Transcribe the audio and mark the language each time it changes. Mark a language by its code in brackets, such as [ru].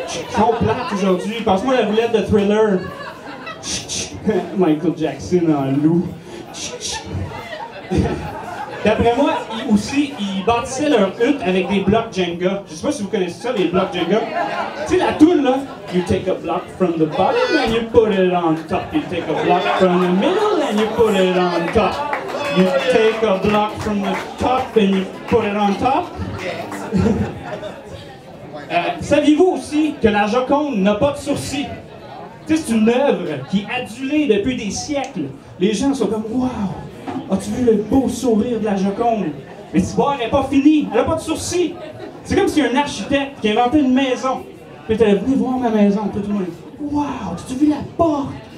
[fr] Ils sont plates aujourd'hui. Passe-moi la roulette de Thriller. Michael Jackson en loup. D'après moi, ils bâtissaient leur hutte avec des blocs Jenga. Je sais pas si vous connaissez ça, les blocs Jenga. Tu sais, la toune, là. [en] You take a block from the bottom and you put it on top. You take a block from the middle and you put it on top. You take a block from the top and you put it on top. [fr] Saviez-vous aussi que la Joconde n'a pas de sourcils? Tu sais, c'est une œuvre qui est adulée depuis des siècles. Les gens sont comme « Wow! As-tu vu le beau sourire de la Joconde? » Mais l'histoire n'est pas finie, elle n'a pas de sourcils. C'est comme si un architecte qui a inventé une maison. Puis t'es venu voir ma maison, tout le monde. « Wow! As-tu vu la porte?